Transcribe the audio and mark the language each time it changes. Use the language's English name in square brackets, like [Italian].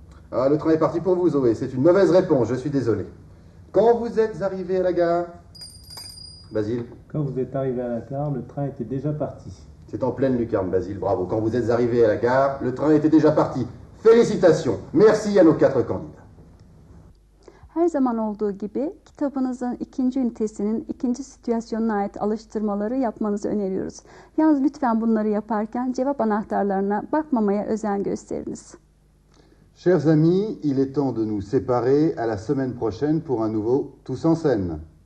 [French] Ah, le train est parti pour vous, Zoé. C'est une mauvaise réponse, je suis désolé. Quand vous êtes arrivé à la gare, Basile. Quand vous êtes arrivé à la gare, le train était déjà parti. C'est en pleine lucarne, Basile, bravo. Quand vous êtes arrivé à la gare, le train était déjà parti. Félicitations. Merci à nos quatre candidats. [Turkish] Her zaman olduğu gibi kitabınızın ikinci ünitesinin ikinci situasyonuna ait alıştırmaları yapmanızı öneriyoruz. Yalnız lütfen bunları yaparken cevap anahtarlarına bakmamaya özen gösteriniz. [French] Chers amis, il est temps de nous séparer à la semaine prochaine pour un nouveau Tous en scène.